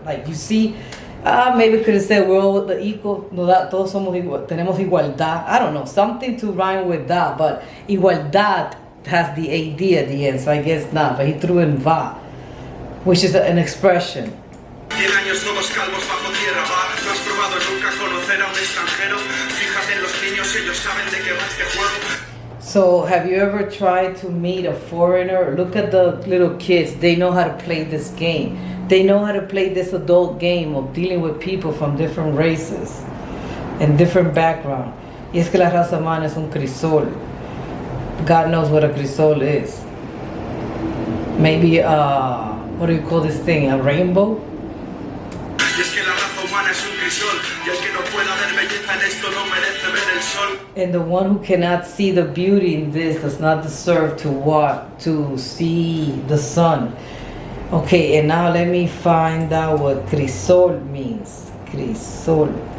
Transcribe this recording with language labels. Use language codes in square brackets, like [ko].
[en] Like you see, maybe could have said we're all the equal, no, [es] todos somos igual, tenemos igualdad. [en] I don't know, something to rhyme with that, but igualdad has the AD at the end, so I guess not, but he threw in va, which is an expression. [es] 100 años todos calvos bajo tierra va. No has probado nunca conocer a un extranjero. Fíjate en los niños, ellos saben de qué va este juego. [en] So have you ever tried to meet a foreigner? Look at the little kids. They know how to play this game. They know how to play this adult game of dealing with people from different races and different background. [es] Y es que la raza humana es un crisol. [en] God knows what a crisol is. Maybe, what do you call this thing? A rainbow? [es] Y es que la raza humana es un crisol, y el que no pueda ver belleza en esto no merece ver el sol. [en] And the one who cannot see the beauty in this does not deserve to what? To see the sun. Okay, and now let me find out what crisol means. Crisol.